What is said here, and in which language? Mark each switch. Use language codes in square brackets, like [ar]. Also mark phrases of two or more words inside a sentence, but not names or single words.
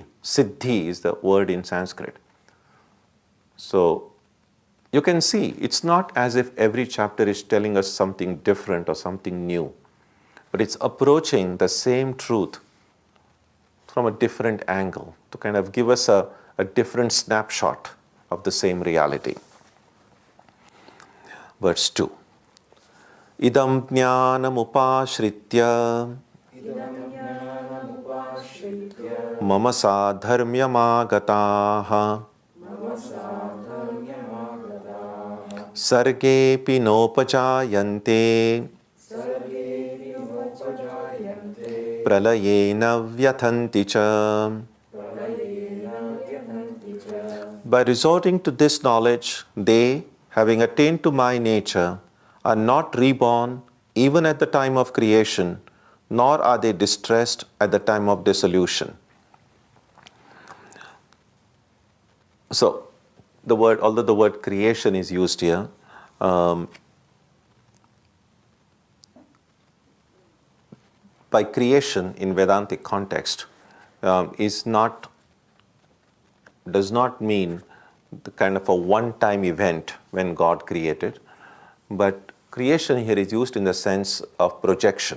[en] Siddhi is the word in Sanskrit. So you can see it's not as if every chapter is telling us something different or something new, but it's approaching the same truth from a different angle to kind of give us a different snapshot of the same reality. Verse 2. [sa] इदं ज्ञानम् उपाश्रित्य मम साधर्म्यम् आगताः सर्गेऽपि नोपजायन्ते प्रलये न व्यथन्ति च. [en] By resorting to this knowledge, they, having attained to my nature, are not reborn even at the time of creation, nor are they distressed at the time of dissolution. So, although the word creation is used here, by creation in Vedantic context does not mean the kind of a one-time event when God created, but creation here is used in the sense of projection.